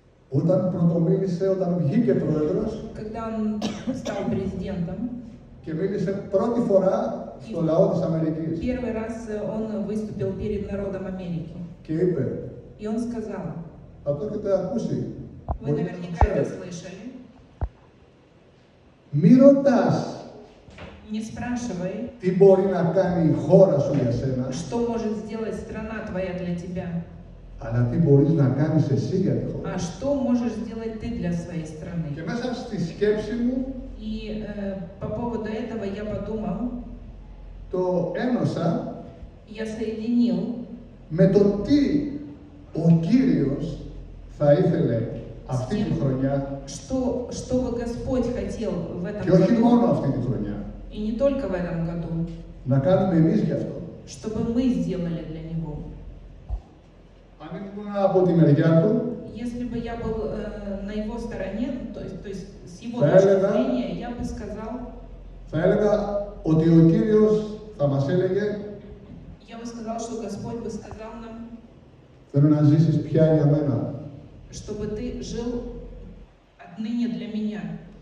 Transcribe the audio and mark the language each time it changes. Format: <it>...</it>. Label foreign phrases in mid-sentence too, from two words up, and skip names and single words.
<el>Όταν πρωτομίλησε, όταν βγήκε πρόεδρος</el> <ru>Когда он стал президентом,</ru> <el>και μίλησε πρώτη φορά στο λαό της Αμερικής</el> <ru>первый раз он выступил перед народом Америки.</ru> <el>και είπε,</el> <ru>И он сказал,</ru> <el>θα το έχετε ακούσει,</el> <ru>вы</ru> <el>μπορείτε να το</el> <ru>наверняка это</ru> <el>ξέρετε.</el> <ru>слышали,</ru> <el>Μη ρωτάς</el> <ru>не спрашивай,</ru> <el>τι μπορεί να κάνει η χώρα σου για σένα,</el> <ru>что может сделать страна твоя для тебя,</ru> <el>αλλά τι μπορείς να κάνεις εσύ για τη χώρα.</el> <ru>а что можешь сделать ты для своей</ru> <el>Και</el> <ru>страны.</ru> <el>μέσα στη σκέψη μου</el> <ru>И по поводу этого я подумал,</ru> <el>το ένωσα</el> <ru>я соединил</ru> <el>με το τι ο Κύριος θα ήθελε αυτή τη χρονιά</el> <ru>что бы Господь хотел в этом</ru> <el>και όχι μόνο</el> <ru>году,</ru> <el>αυτή τη χρονιά,</el> <ru>и не только в этом году,</ru> <el>να κάνουμε εμείς γι' αυτό.</el> <ru>чтобы мы сделали для Него.</ru> <el>Αν ήμουν από τη μεριά του,</el> <ru>Если бы я был на его стороне, то есть с его Да, точки да. зрения, я бы сказал,</ru> <el>θα έλεγα ότι ο Κύριος θα μας έλεγε</el> <ru>я бы сказал, что Господь бы сказал нам,</ru> <el>θέλω να ζήσεις πια για μένα.</el> <ru>чтобы ты жил отныне для меня.</ru>